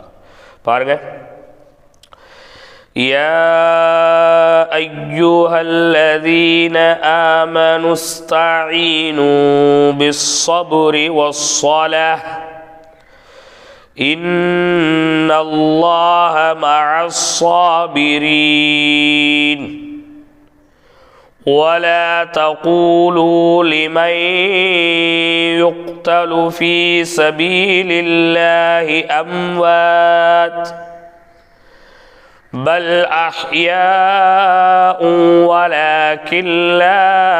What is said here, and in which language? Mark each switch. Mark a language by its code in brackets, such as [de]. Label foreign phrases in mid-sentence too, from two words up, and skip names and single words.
[ar] பாருங்கள், يا أيها الذين آمنوا استعينوا بالصبر والصلاة إن الله مع الصابرين ولا تقولوا لمن يقتل في سبيل الله أموات بل أحياء ولكن لا